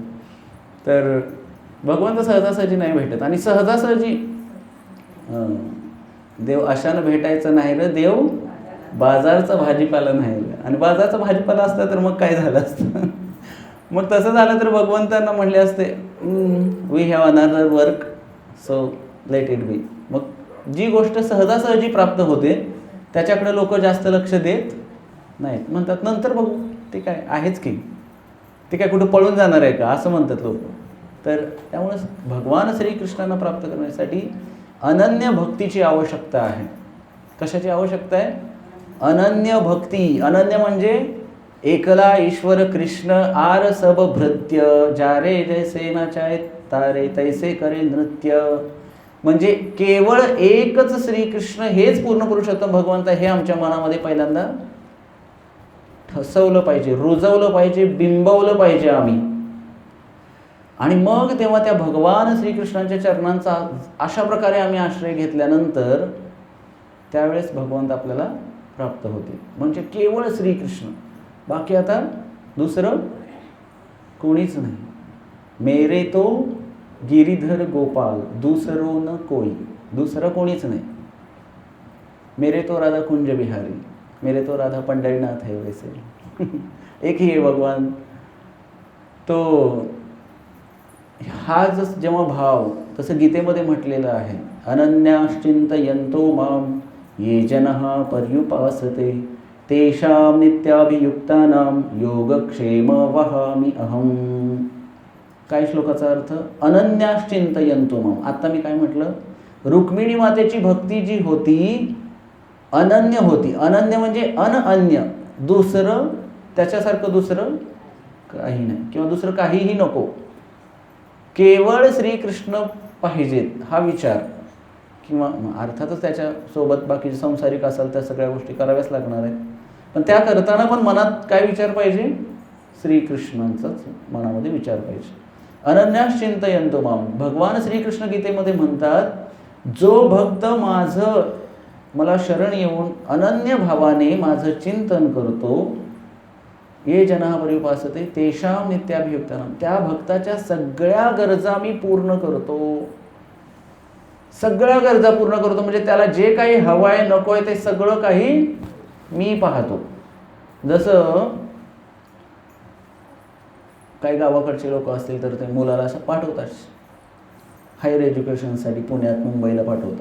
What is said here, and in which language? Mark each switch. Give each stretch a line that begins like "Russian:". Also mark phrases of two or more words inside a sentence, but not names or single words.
Marathi: तर भगवंत सहजासहजी नाही भेटत. आणि सहजासहजी देव अशानं भेटायचं नाही रे, देव बाजारचा भाजीपाला नाही. आणि बाजारचा भाजीपाला असता तर मग काय झालं असतं. मग तसं झालं तर भगवंतांना म्हणले असते,
English: We have another work, so let it be.
Marathi: मग जी गोष्ट सहजासहजी प्राप्त होते त्याच्याकडे लोक जास्त लक्ष देत नाहीत, म्हणतात नंतर बघू, ते काय आहेच की, ते काय कुठं पळून जाणार आहे का, असं म्हणतात लोक. तर त्यामुळे भगवान श्रीकृष्णांना प्राप्त करण्यासाठी अनन्य भक्तीची आवश्यकता आहे. कशाची आवश्यकता आहे, अनन्य भक्ती. अनन्य म्हणजे
Bangla: একলা ঈশ্বর কৃষ্ণ আর সব ভৃত্য, যারে যৈছে নাচায় তারে তৈছে করে নৃত্য.
Marathi: म्हणजे केवळ एकच श्रीकृष्ण हेच पूर्ण पुरुषोत्तम भगवंत, हे आमच्या मनामध्ये पहिल्यांदा ठसवलं पाहिजे, रुजवलं पाहिजे, बिंबवलं पाहिजे आम्ही. आणि मग तेव्हा त्या भगवान श्रीकृष्णांच्या चरणांचा अशा प्रकारे आम्ही आश्रय घेतल्यानंतर त्यावेळेस भगवंत आपल्याला प्राप्त होते. म्हणजे केवळ श्रीकृष्ण, बाकी आता दुसरं कोणीच नाही.
Hindi: मेरे तो गिरीधर गोपाल दूसरो न कोई,
Marathi: दुसरं कोणीच नाही.
Hindi: मेरे तो राधा कुंज बिहारी. मेरे तो राधा पंढरीनाथ है वैसे एक ही आहे भगवान.
Marathi: तो हा जेव्हा भाव, तसं गीतेमध्ये म्हटलेलं आहे,
Sanskrit: अनन्याश्चिंतयन्तो माम ये जनः पर्युपासते तेषां नित्याभियुक्तानां योगक्षेम वहामि अहम.
Marathi: काय श्लोकाचा अर्थ?
Sanskrit: अनन्याश्चिंतयन्तो माम.
Marathi: आता मी काय म्हटलं? रुक्मिणी मातेची भक्ती जी होती अनन्य होती. अनन्य म्हणजे अनन्य, दुसरं त्याच्यासारखं दुसरं काही नाही, किंवा दुसरं काहीही नको, केवळ श्रीकृष्ण पाहिजेत हा विचार. किंवा अर्थातच त्याच्यासोबत बाकीचे संसारिक असाल त्या सगळ्या गोष्टी कराव्याच लागणार आहेत, पण त्या करताना पण मनात काय विचार पाहिजे? श्रीकृष्णांचाच मनामध्ये विचार पाहिजे.
Sanskrit: अनन्यास चिंतयन्तो माम.
Marathi: भगवान श्रीकृष्ण गीतेमध्ये म्हणतात, जो भक्त माझं मला शरण येऊन अनन्य भावाने माझं चिंतन करतो,
Sanskrit: ये जनः पर्युपासते तेषां नित्याभियुक्तानां,
Marathi: त्या भक्ताच्या सगळ्या गरजा मी पूर्ण करतो. सगळ्या गरजा पूर्ण करतो म्हणजे त्याला जे काही हवं आहे नको आहे ते सगळं काही मी पाहतो. जसं काही गावाकडचे लोक असतील तर ते मुलाला असं पाठवतात
English: higher educationसाठी,
Marathi: पुण्यात मुंबईला पाठवतात.